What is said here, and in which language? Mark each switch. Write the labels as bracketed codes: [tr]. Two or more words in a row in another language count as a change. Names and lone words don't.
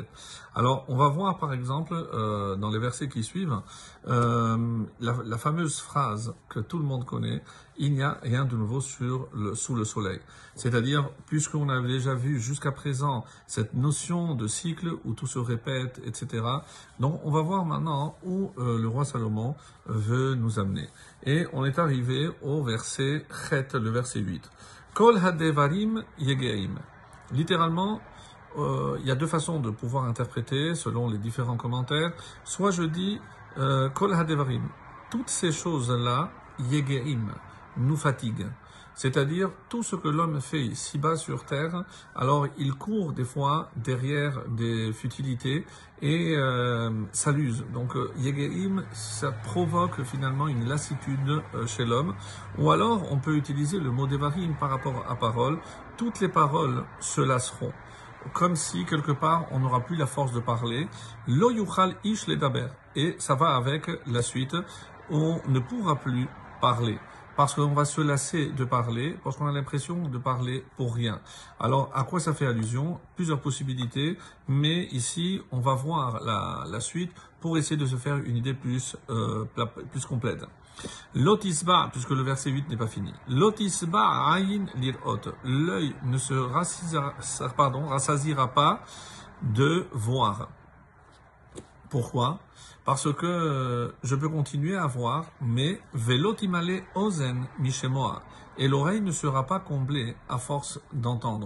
[fr] Alors, on va voir par exemple, dans les versets qui suivent, la fameuse phrase que tout le monde connaît, il n'y a rien de nouveau sous le soleil. C'est-à-dire, puisqu'on a déjà vu jusqu'à présent cette notion de cycle où tout se répète, etc. Donc, on va voir maintenant où le roi Salomon veut nous amener. Et on est arrivé au verset Chet, le verset 8. [he] כל הדברים יגעים. [fr] Littéralement, il y a deux façons de pouvoir interpréter selon les différents commentaires. Soit je dis [he] כל הדברים. [fr] Toutes ces choses-là, yegeim, nous fatiguent. C'est-à-dire, tout ce que l'homme fait ici-bas sur terre, alors il court des fois derrière des futilités et ça l'use. Donc, Yegeim, ça provoque finalement une lassitude chez l'homme. Ou alors, on peut utiliser le mot Devarim par rapport à parole. Toutes les paroles se lasseront. Comme si, quelque part, on n'aura plus la force de parler. [he] לא יוכל איש לדבר. [fr] Et ça va avec la suite. On ne pourra plus parler. Parce qu'on va se lasser de parler, parce qu'on a l'impression de parler pour rien. Alors, à quoi ça fait allusion? Plusieurs possibilités, mais ici, on va voir la suite pour essayer de se faire une idée plus complète. Lotisba, puisque le verset 8 n'est pas fini. [he] לא תשבע עין לראות. [fr] L'œil ne se rassasiera pas de voir. Pourquoi? Parce que je peux continuer à voir, mais [he] ולא תמלא אזן משמע. [fr] Et l'oreille ne sera pas comblée à force d'entendre.